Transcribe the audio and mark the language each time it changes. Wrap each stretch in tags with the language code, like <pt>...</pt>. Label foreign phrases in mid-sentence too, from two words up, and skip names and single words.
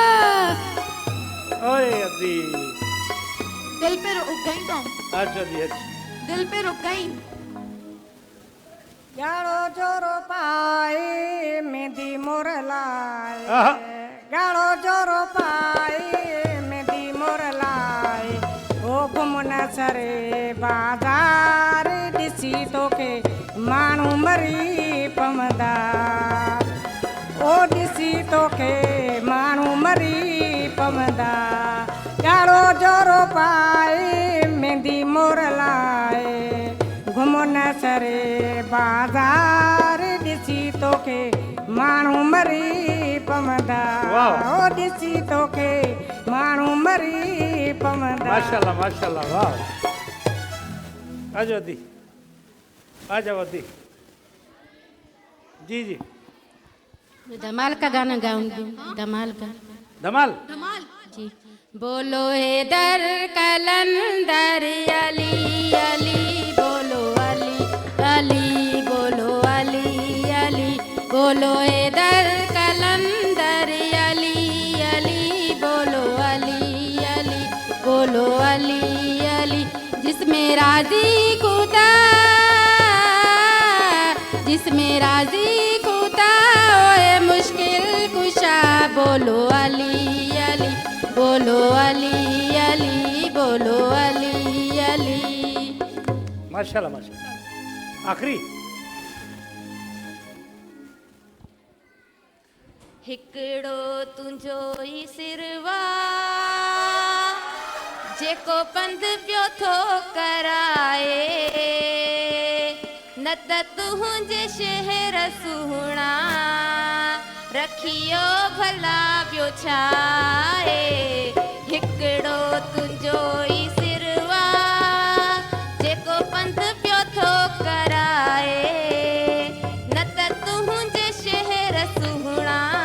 <hi>ओए अदी दिल पे रुक गई तुम अच्छा दी अच्छा दिल पे रुक गई</hi> <sd>गाड़ो जोरो पाए मेहंदी मोर लाए आहा। गाड़ो जोरो पाए मेहंदी मोर लाए ओ घुमन सरे बाजार ॾिसी तोखे माण्हू मरी पवंदा ओ ॾिसी तोखे माण्हू मरी पवंदा गाड़ो जोरो पाए मेहंदी मोर लाए घुमन सरे बाज़ार ॾिसी तोखे माण्हू मरी पवंदा</sd> <hi>वाह। ओ ॾिसी तोखे माण्हू मरी पवंदा माशाल्लाह माशाल्लाह वाह आ जाओ अदी आ जाओ अदी जी जी धमाल का गाना गाऊंगी धमाल का धमाल जी बोलो हे दर कलंदर अली अली बोलो अली अली बोलो अली अली बोलो हे दर कलंदर अली अली बोलो अली अली बोलो अली अली जिसमें राजी खुदा जिसमें राजी खुदा ओए मुश्किल कुशा बोलो अली अली बोलो अली अली बोलो अली अली माशाल्लाह माशाल्लाह आखिरी</hi> <sd>हिकिड़ो तुंहिंजो ई सिरवा जेको पंध पियो थो कराए न त तुंहिंजे शहर सुहिणा रखियो भला ॿियो छा आहे हिकिड़ो तुंहिंजो ई सिरवा जेको पंध पियो थो कराए न त तुंहिंजे शहर सुहिणा</sd>